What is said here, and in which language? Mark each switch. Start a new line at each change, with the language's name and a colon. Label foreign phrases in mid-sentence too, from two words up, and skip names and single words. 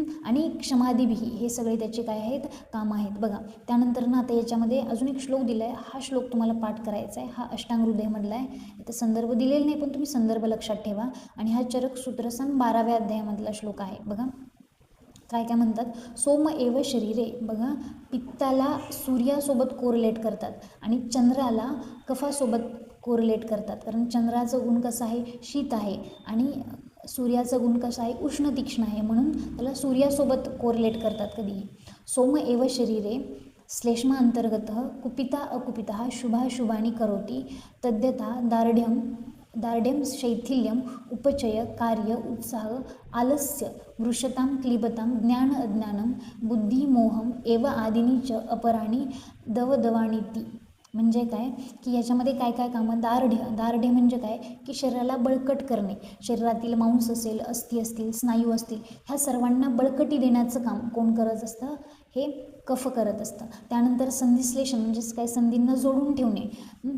Marathi: आणि क्षमादिभिही हे सगळे त्याचे काय आहेत, काम आहेत. बघा त्यानंतर ना आता याच्यामध्ये अजून एक श्लोक दिला आहे, हा श्लोक तुम्हाला पाठ करायचा आहे. हा अष्टांग हृदयमधला आहे, इथं संदर्भ दिलेला नाही पण तुम्ही संदर्भ लक्षात ठेवा. आणि हा चरक सूत्रसन 12व्या अध्यायामधला श्लोक आहे. बघा काय काय म्हणतात,
Sanskrit: सोम एव शरीरे.
Marathi: बघा, पित्ताला सूर्यासोबत कोरिलेट करतात आणि चंद्राला कफासोबत कोरिलेट करतात, कारण चंद्राचं गुण कसं आहे, शीत आहे, आणि सूर्याचं गुण कसं आहे, उष्ण तीक्ष्ण आहे, म्हणून त्याला सूर्यासोबत कोरिलेट करतात कधीही.
Sanskrit: सोम एव शरीरे श्लेष्मा अंतर्गत कुपिता अकुपिता शुभाशुभानी करोति तद्यथा दार्ढ्यम शैथिल्यम उपचय कार्य उत्साह आलस्य वृषतां क्लिबतां ज्ञान अज्ञानम बुद्धी मोहम एव आदिनी च अपराणी दवदवाणीती.
Marathi: म्हणजे काय की याच्यामध्ये काय काय कामं, दार्ढ्य म्हणजे काय की शरीराला बळकट करणे, शरीरातील मांस असेल, अस्थी असतील, स्नायू असतील, ह्या सर्वांना बळकटी देण्याचं काम कोण करत असतं, हे कफ करत असतं. त्यानंतर संधिश्लेषण म्हणजेच काय, संधींना जोडून ठेवणे.